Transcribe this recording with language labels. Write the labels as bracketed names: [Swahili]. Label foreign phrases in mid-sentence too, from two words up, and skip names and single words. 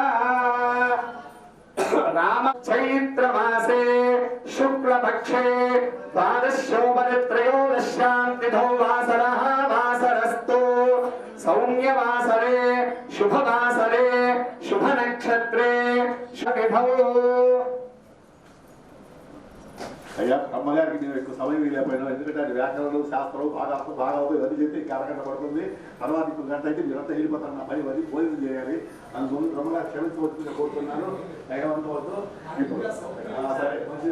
[Sanskrit] राम चैत्र मासे शुक्ल पक्षे द्वादशोपरि त्रयोदश्यां तिथौ वासरः वासरस्तु सौम्य वासरे शुभ वासरे शुभ नक्षत्रे शुभतिथौ। [Telugu] అయ్యా అమ్మగారికి నేను ఎక్కువ సమయం లేకపోయినా ఎందుకంటే అది వ్యాకరణలు శాస్త్రం భాగాలు ఇవన్నీ చెప్తే ఇంకా అరగంట పడుతుంది. తర్వాత ఇంకొక గంట అయితే మీరంతా వెళ్ళిపోతారు. నా పని అది భోజనం చేయాలి. అందుకు బ్రహ్మగారు క్షమించవచ్చుగా కోరుతున్నాను. దయవంతవద్దు ఇప్పుడు సరే మంచిదే.